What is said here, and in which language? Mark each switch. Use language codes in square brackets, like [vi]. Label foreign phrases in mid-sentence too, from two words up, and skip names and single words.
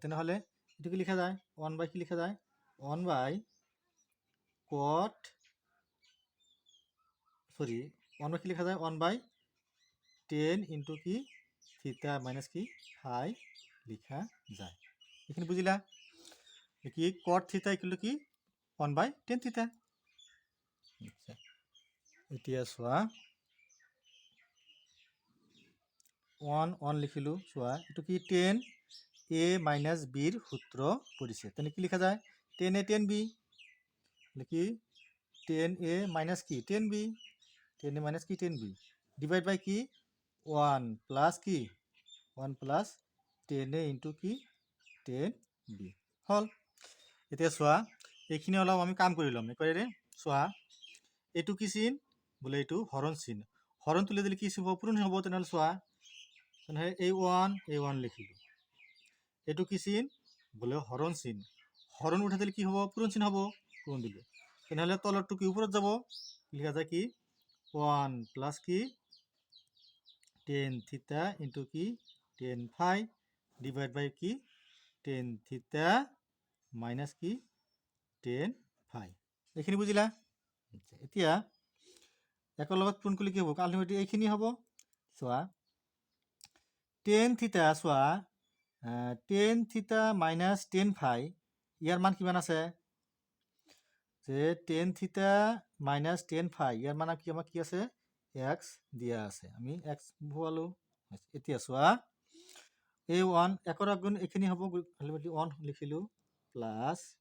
[as] তেনেহ'লে এইটো কি লিখা যায়, 1 কি লিখা যায়, 1 cot কি লিখা যায়, 1 [en] tan into [as] কি [en] theta minus [as] কি ফাই লিখা যায়। এইখিনি বুজিলা, কি [en] cot theta equal to [as] কি [en] 1/tan theta. [as] এতিয়া চোৱা, 1 লিখিলোঁ। চোৱা, এইটো কি [en] tan a minus [as] বিৰ সূত্ৰ পৰিছে, তেনে কি লিখা যায়, [en] tan a tan b, [as] কি [en] tan a minus [as] কি [en] tan b, tan a minus [as] কি [en] tan b divide by [as] কি 1 প্লাছ কি 1 প্লাছ [en] tan a into [as] কি [en] tan b [as] হ'ল। এতিয়া চোৱা, এইখিনি অলপ আমি কাম কৰি ল'ম একেবাৰে। চোৱা, এইটো কি চিন বোলে, এইটো হৰণ চিন, হৰণ তুলি দিলে কি হ'ব, পূৰণ হ'ব। তেনেহ'লে চোৱা, তেনেহ'লে এই 1 লিখিলোঁ। এইটো কি চিন বোলে, হৰণ চিন, হরণ উঠে দিলে কি হব পূরণ চিহ্ন হব পূরণ দিলে তেনেহলে তলৰটো কি উপৰত যাব লিখা যায় কি [en] 1 plus কি tan theta into কি tan phi divide by কি tan theta minus কি tan phi [as] এইখিনি বুজিলা এতিয়া একৰ লগত পূৰণ কৰিলে কি হ'ব আলটিমেটলি এইখিনি হ'ব চোৱা [en] tan theta [as] চোৱা [en] tan theta [as] মাইনাস tan ফাই ইয়াৰ মান কিমান আছে যে [en] tan theta minus tan phi [as] ইয়াৰ মান কি আমাক কি আছে x দিয়া আছে আমি x ভৰালো এতিয়া চোৱা এই 1 একৰ আগুণ এইখিনি হ'ব আলটিমেটলি 1 লিখিলো প্লাস